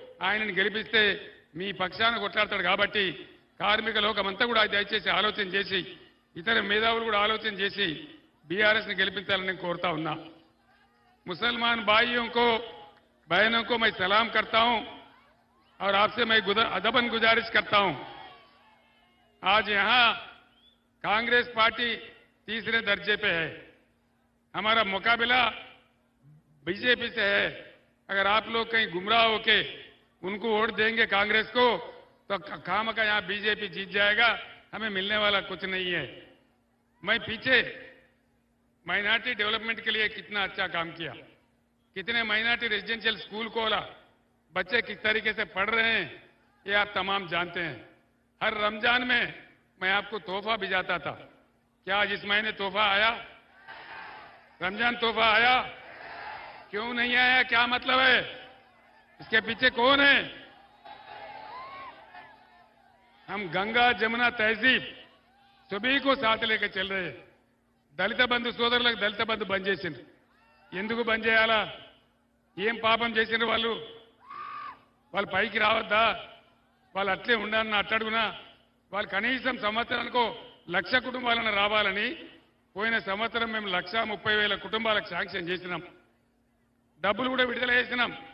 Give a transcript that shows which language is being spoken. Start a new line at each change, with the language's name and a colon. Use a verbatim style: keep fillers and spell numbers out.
Telugu: ఆయనను గెలిపిస్తే మీ పక్షాన కొట్లాడతాడు. కాబట్టి కార్మిక లోకమంతా కూడా దయచేసి ఆలోచన చేసి, ఇతర మేధావులు కూడా ఆలోచన చేసి బీఆర్ఎస్ని గెలిపించాలని నేను కోరుతా ఉన్నా.
Hindi: ముసల్మాన్ భాయియోంకో బహనోంకో మై సలాం కర్తా హూం ఔర్ ఆప్సే మై అదబన్ గుజారిష్ కర్తా హూం. आज यहाँ कांग्रेस पार्टी तीसरे दर्जे पे है, हमारा मुकाबला बीजेपी से है. अगर आप लोग कहीं गुमराह होके उनको वोट देंगे कांग्रेस को, तो खाम का यहाँ बीजेपी जीत जाएगा, हमें मिलने वाला कुछ नहीं है. मैं पीछे माइनॉरिटी डेवलपमेंट के लिए कितना अच्छा काम किया, कितने माइनॉरिटी रेजिडेंशियल स्कूल खोला, बच्चे किस तरीके से पढ़ रहे हैं, ये आप तमाम जानते हैं. हर रमजान में मैं आपको तोहफा भिजाता था. क्या आज इस महीने तोहफा आया? रमजान तोहफा आया? क्यों नहीं आया? क्या मतलब है? इसके पीछे कौन है? हम गंगा जमुना तहजीब सभी को साथ लेकर चल रहे हैं.
Telugu: దళిత బంధు సోదరులకు దళిత బంధు బంద్ చేసిండ్రు. ఎందుకు బంద్ చేయాలా? ఏం పాపం చేసిండ్రు వాళ్ళు? వాళ్ళు పైకి రావద్దా? వాళ్ళు అట్లే ఉండాలని అట్టడుగునా? వాళ్ళు కనీసం సంవత్సరానికో లక్ష కుటుంబాలను రావాలని పోయిన సంవత్సరం మేము లక్షా ముప్పై వేల కుటుంబాలకు శాంక్షన్ చేసినాం, డబ్బులు కూడా విడుదల చేసినాం.